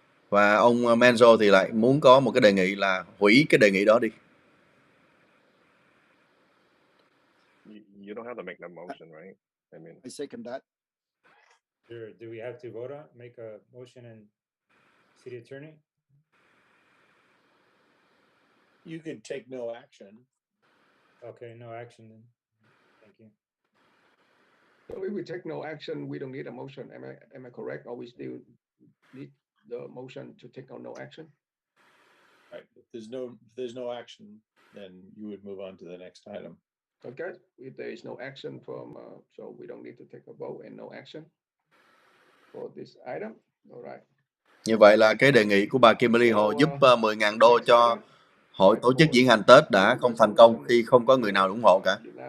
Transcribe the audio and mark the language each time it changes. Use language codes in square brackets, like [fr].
[vi] Và ông Menzo thì lại muốn có một cái đề nghị là hủy cái đề nghị đó đi. [en] You don't have to make that motion, right? I mean, I second that. Sure. Do we have to vote on make a motion and city attorney? You can take no action. Okay, no action then. Thank you. So if we take no action, we don't need a motion. Am I correct? Or we still need the motion to take no action? Right. If there's no action, then you would move on to the next item. Okay. If there is no action from, so we don't need to take a vote and no action for this item. All right. [vi] Như vậy là cái đề nghị của bà Kimberly Hồ giúp 10.000 đô cho hội tổ chức diễn hành Tết đã không thành công khi không có người nào ủng hộ cả.